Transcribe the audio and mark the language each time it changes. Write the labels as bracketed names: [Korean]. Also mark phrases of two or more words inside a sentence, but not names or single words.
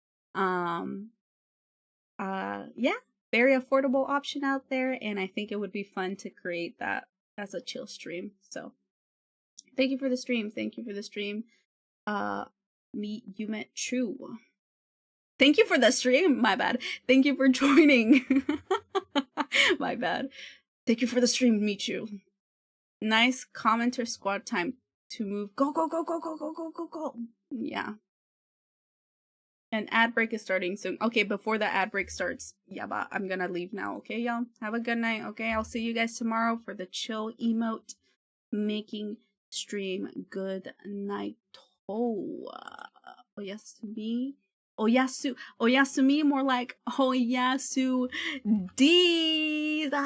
[English] Yeah, very affordable option out there, and I think it would be fun to create that as a chill stream. So thank you for the stream. Thank you for the stream. You met True. Thank you for the stream. My bad. Thank you for joining. My bad. Thank you for the stream, Michu. Nice commenter squad time to move. Go, go, go, go, go, go, go, go, go. Yeah. An ad break is starting soon. Okay, before the ad break starts, yeah, but I'm gonna leave now, okay, y'all? Have a good night, okay? I'll see you guys tomorrow for the chill emote making stream. Good night. Oyasumi. Oyasumi, more like Oyasu D.